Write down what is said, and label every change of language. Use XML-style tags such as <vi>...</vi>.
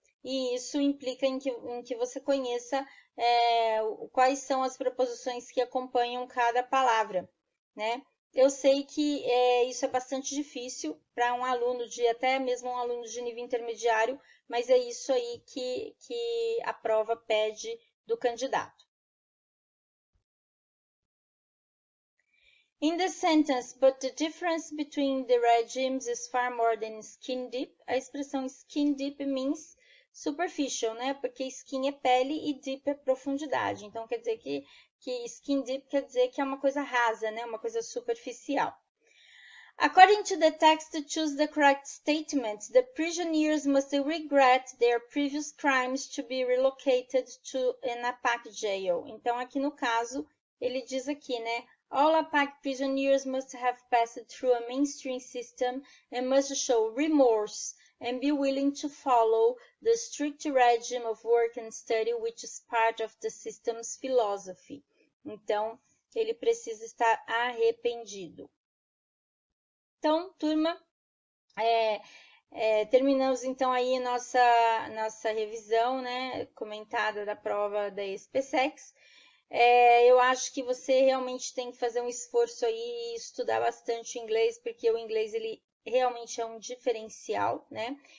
<pt>E isso implica em que você conheça quais são as preposições que acompanham cada palavra, né? Eu sei que isso é bastante difícil para um aluno até mesmo um aluno de nível intermediário, mas é isso aí que a prova pede do candidato.</pt> <en>In the sentence, but the difference between the regimes is far more than skin deep.</en> <pt>A expressão skin deep means superficial, né? Porque skin é pele e deep é profundidade. Então, quer dizer que skin deep quer dizer que é uma coisa rasa, né? Uma coisa superficial.</pt> <en>According to the text, to choose the correct statement, the prisoners must regret their previous crimes to be relocated to an APAC jail.</en> <pt>Então, aqui no caso, ele diz aqui, né?</pt> <en>All APAC prisoners must have passed through a mainstream system and must show remorse and be willing to follow the strict regime of work and study, which is part of the system's philosophy.</en> <pt>Então, ele precisa estar arrependido. Então, turma, terminamos então aí nossa revisão, né, comentada da prova da SPSEX. Eu acho que você realmente tem que fazer um esforço aí e estudar bastante o inglês, porque o inglês ele realmente é um diferencial, né?</pt>